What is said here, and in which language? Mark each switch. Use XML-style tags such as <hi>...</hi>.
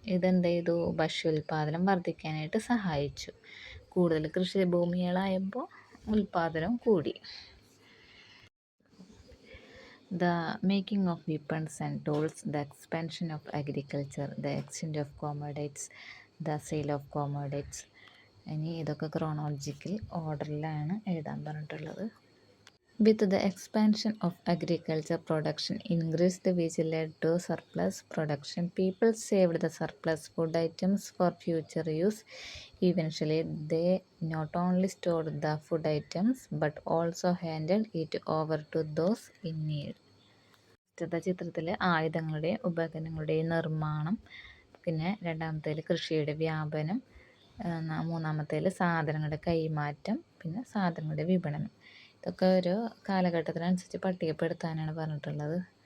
<ml>ഇതെന്ത് ചെയ്തു, ഭക്ഷ്യോൽപാദനം വർദ്ധിക്കാനായിട്ട് സഹായിച്ചു. കൂടുതൽ കൃഷിഭൂമികളായപ്പോൾ ഉൽപാദനം കൂടി.</ml> <en>The making of weapons and tools, the expansion of agriculture, the exchange of commodities, the sale of commodities.</en> <ml>ഇനി ഇതൊക്കെ ക്രോണോളജിക്കൽ ഓർഡറിലാണ് എഴുതാൻ പറഞ്ഞിട്ടുള്ളത്.</ml> <en>With the expansion of agriculture, production increased, which led to surplus production. People saved the surplus food items for future use. Eventually, they not only stored the food items but also handed it over to those in need.</en> <ml>ചിത്രത്തിൽ ആയുധങ്ങളുടെയും ഉപകരണങ്ങളുടെയും നിർമ്മാണം, പിന്നെ രണ്ടാമത്തേൽ കൃഷിയുടെ വ്യാപനം, മൂന്നാമത്തേൽ സാധനങ്ങളുടെ കൈമാറ്റം, പിന്നെ സാധനങ്ങളുടെ വിപണനം. ഇതൊക്കെ ഒരു കാലഘട്ടത്തിനനുസരിച്ച് പട്ടികപ്പെടുത്താനാണ് പറഞ്ഞിട്ടുള്ളത്.</ml>